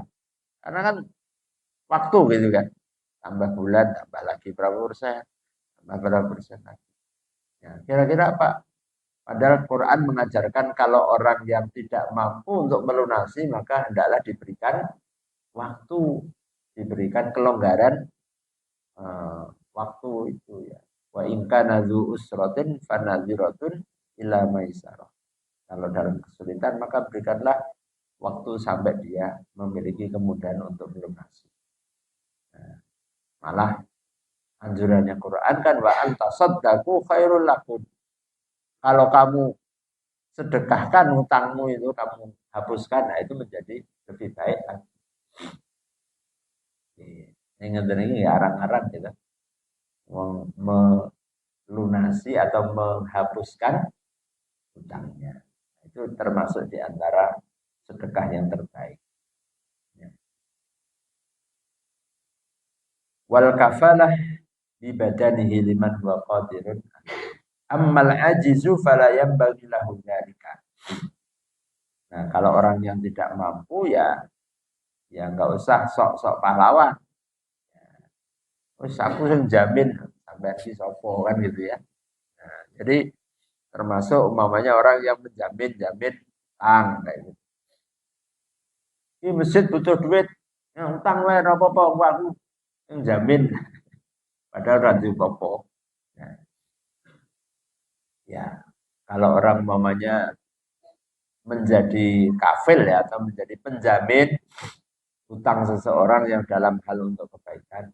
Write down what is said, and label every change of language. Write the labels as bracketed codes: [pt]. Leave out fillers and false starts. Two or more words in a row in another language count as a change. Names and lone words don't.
[id] Karena kan waktu gitu kan. Tambah bulan, tambah lagi berapa persen, tambah berapa persen lagi. Ya, kira-kira apa? Padahal Quran mengajarkan kalau orang yang tidak mampu untuk melunasi maka hendaklah diberikan waktu, diberikan kelonggaran waktu itu ya. [ar] وإن كان ذو عسرة فنظرة إلى ميسرة. [id] Kalau dalam kesulitan maka berikanlah waktu sampai dia memiliki kemudahan untuk melunasi. Nah, malah anjurannya Quran kan [ar] وأن تصدقوا خير لكم. [id] Kalau kamu sedekahkan hutangmu itu, kamu hapuskan, nah itu menjadi lebih baik lagi. Ini ya arang-arang gitu. Melunasi atau menghapuskan hutangnya. Itu termasuk di antara sedekah yang terbaik. [ar] والكفالة ببدنه لمن هو قادر. أما العاجز فلا ينبغي له ذلك. [id] Nah, kalau orang yang tidak mampu ya enggak usah sok-sok pahlawan. Terus aku yang jamin sampai [jv] si sopo [id] kan gitu ya. Nah, jadi termasuk umpamanya orang yang menjamin utang kayak gitu. Ini masjid butuh duit, yang utang [jv] wae ora apa-apa, [id] aku yang jamin. [jv] Padahal ora apa-apa. [id] Nah, ya, kalau orang umpamanya menjadi kafil ya atau menjadi penjamin utang seseorang yang dalam hal untuk kebaikan.